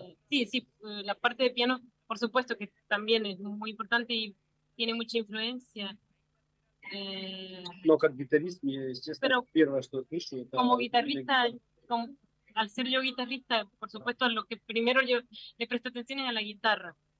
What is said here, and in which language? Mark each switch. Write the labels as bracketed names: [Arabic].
[Spanish] Sí, sí, la parte de piano, por supuesto que también es muy importante y tiene mucha influencia. [Russian] Но как гитарист, мне, естественно, первое, что я слышу, это... [Spanish] Como guitarrista, al ser yo guitarrista, por supuesto, lo que primero yo le presto atención es a la guitarra.